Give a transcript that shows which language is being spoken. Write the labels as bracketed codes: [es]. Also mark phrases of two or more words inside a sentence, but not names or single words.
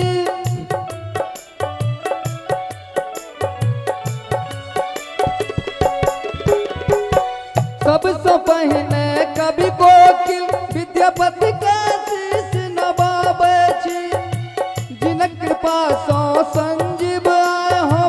[mai] सबसे पहले कवि कोकिल विद्यापति के शीश नवाबै छी जिन कृपा सो संजीव